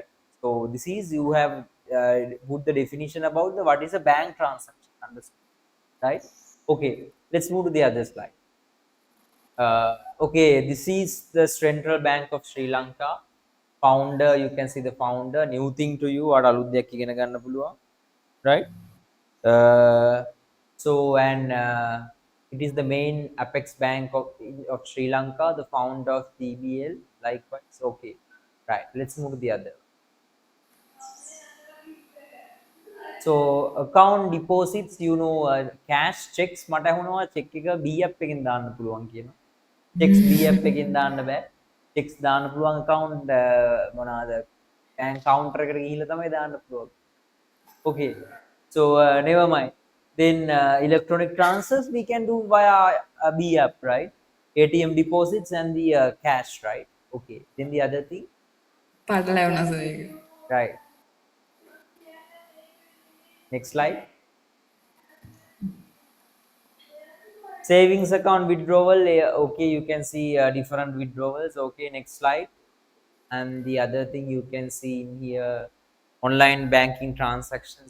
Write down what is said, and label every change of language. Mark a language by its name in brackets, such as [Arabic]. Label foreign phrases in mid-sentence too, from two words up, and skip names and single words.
[English] So this is, you have put the definition about the what is a bank transaction, understand, right? Okay, let's move to the other slide. Okay, this is the Central Bank of Sri Lanka. Founder, you can see the founder. New thing to you, or [Sinhala] අලුත් දෙයක් ඉගෙන ගන්න පුළුවන්, [English] right? Uh, so and it is the main apex bank of Sri Lanka, the founder of TBL, likewise. Okay, right, let's move to the other. So account deposits, you know, cash checks [Sinhala] මට ඇහුණා check එක B app එකෙන් දාන්න පුළුවන් කියන. checks B app එකෙන් දාන්න බෑ. checks දාන්න පුළුවන් account මොනවාද [English] bank counter [Sinhala] එකට ගිහිල්ලා තමයි දාන්න පුළුවන්. [English] Okay, so never mind. Then electronic transfers we can do via B app, right? ATM deposits and the cash, right? Okay, then the other thing, [Sinhala] පටලැවුණා සර් ඒක. [English] right? Next slide. Savings account withdrawal. Okay, you can see different withdrawals. Okay, next slide. And the other thing you can see in here, online banking transactions.